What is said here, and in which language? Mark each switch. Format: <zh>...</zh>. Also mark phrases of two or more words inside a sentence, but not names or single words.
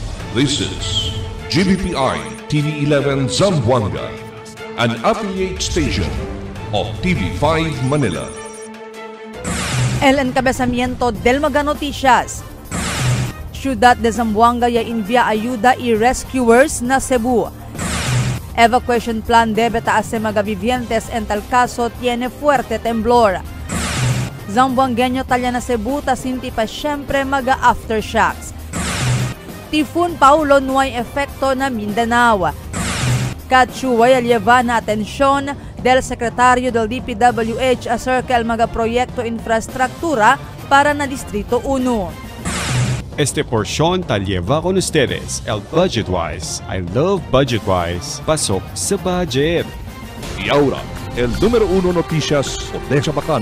<en>This is GBPI TV11 Zamboanga, an affiliate station of TV5 Manila.</en> <cbk>El encabezamiento del Mga Noticias. Ciudad de Zamboanga ya envía ayuda y rescuers na Cebu. Evacuation plan debe taas mga vivientes en tal caso tiene fuerte temblor. Zamboangueño talya na Cebu tasinti pa siyempre mga aftershocks. Typhoon Paulo no hay efecto na Mindanao. Katsuway lleva na atensyon del Secretario del DPWH acerca del mga proyekto infrastruktura para na Distrito 1. Este porción tal lleva con ustedes el Budgetwise.</cbk> <en>I love Budgetwise.</en> <tl>Pasok sa budget.</tl> <cbk>Y ahora, el número 1 noticias de Chabacano.</cbk>